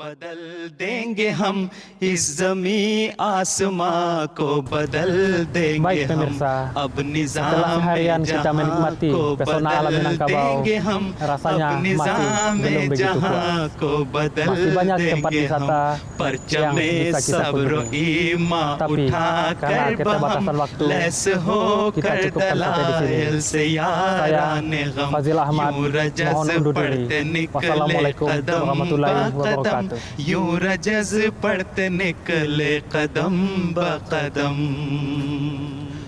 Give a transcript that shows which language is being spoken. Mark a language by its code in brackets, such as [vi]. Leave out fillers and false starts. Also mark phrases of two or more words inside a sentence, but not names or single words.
[id] Baik pemirsa, setelah seharian kita menikmati pesona alam Minangkabau, rasanya masih belum begitu puas. Masih banyak tempat wisata yang bisa kita kunjungi. Tapi karena keterbatasan waktu, kita cukupkan sampai di sini. Saya Fazil Ahmad, mohon undur diri. [ar] والسلام عليكم ورحمة الله وبركاته. [ur] یوں رجز پڑھتے نکلے قدم بہ قدم